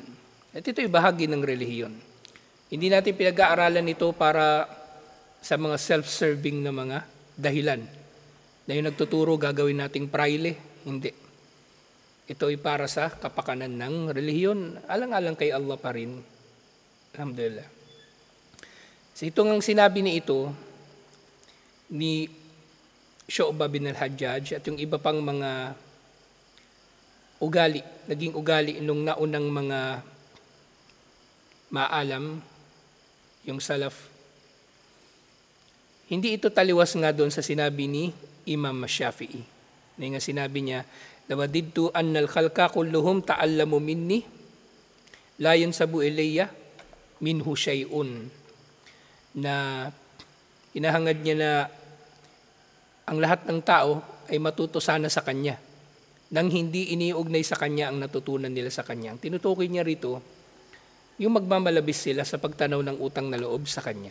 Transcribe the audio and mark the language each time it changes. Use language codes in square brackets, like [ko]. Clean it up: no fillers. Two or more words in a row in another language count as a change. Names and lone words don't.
[tl] At ito ay bahagi ng relihiyon. Hindi natin pinag-aaralan ito para sa mga self-serving na mga dahilan. Na yung nagtuturo gagawin nating praile. Hindi. Ito ay para sa kapakanan ng relihiyon, alang-alang kay Allah pa rin. Alhamdulillah. So itong sinabi ni ito, ni Syu'bah bin al-Hajjaj at yung iba pang mga naging ugali nung naunang mga maalam, yung salaf, hindi ito taliwas nga doon sa sinabi ni Imam Shafi'i. Na nga sinabi niya, [ar] لوددت أن الخلق كلهم تعلموا مني لا ينسب إلي منه شيء, [tl] na hinahangad niya na ang lahat ng tao ay matuto sana sa kanya nang hindi iniugnay sa kanya ang natutunan nila sa kanya. Ang tinutukoy niya rito, yung magmamalabis sila sa pagtanaw ng utang na loob sa kanya.